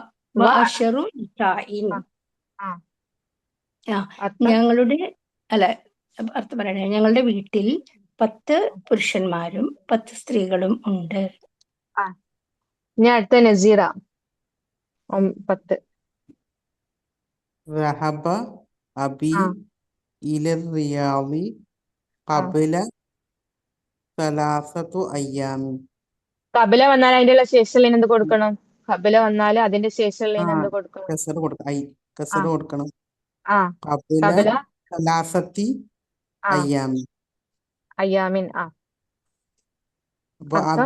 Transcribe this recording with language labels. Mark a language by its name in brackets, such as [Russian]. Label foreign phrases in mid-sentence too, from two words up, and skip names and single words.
[Arabic] وعشر نساء. ആ ആ [Malayalam] അർത്ഥം ഞങ്ങളുടെ അല്ല അർത്ഥം പറയണേ, ഞങ്ങളുടെ വീട്ടിൽ 10 പുരുഷന്മാരും 10 സ്ത്രീകളും ഉണ്ട്. ആ ഇനി അടുത്ത നസീറ 10. [Arabic] ذهب أبي ആ إلى الرياض ആ قبل 3 أيام. [Malayalam] കബല വന്നാൽ അതിന്റെ ശേഷം എന്ത് കൊടുക്കണം? കബല വന്നാൽ അതിന്റെ ശേഷം ആ എന്ത് കൊടുക്കണം? ആ കസറ് കൊടുക്കണം. ആ [Arabic] قبل കബല 3 ആ أيام. അയ്യാമിൻ. ആ [Malayalam] അപ്പൊ അർത്ഥം